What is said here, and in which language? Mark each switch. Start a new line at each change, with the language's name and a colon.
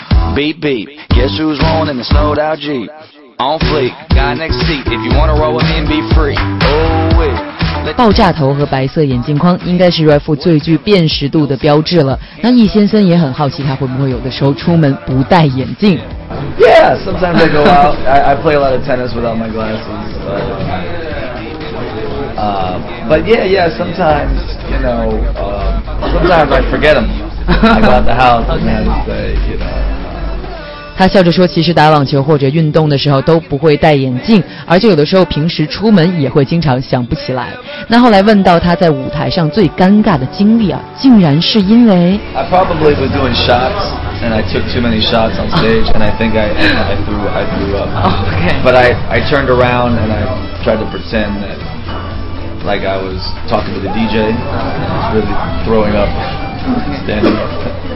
English: Beep beep, guess who's rolling in the snowed out Jeep? On fleek, got next seat, if you wanna roll with me and be free. Oh wait.
Chinese: 爆炸头和白色眼镜框应该是 Ref 最具辨识度的标志了。那易先生也很好奇，他会不会有的时候出门不戴眼镜
English: ？Yeah, sometimes I go out. I play a lot of tennis without my glasses. But yeah, sometimes you know, sometimes I forget them. I go out the house and I just say, you know.
Chinese: 他笑着说，其实打网球或者运动的时候都不会戴眼镜，而且有的时候平时出门也会经常想不起来。那后来问到他在舞台上最尴尬的经历啊，竟然是因为
English: I probably was doing shots and I took too many shots on stage and I think I threw up. Okay. But I turned around and I tried to pretend that like I was talking to the DJ and I was really throwing up standing up.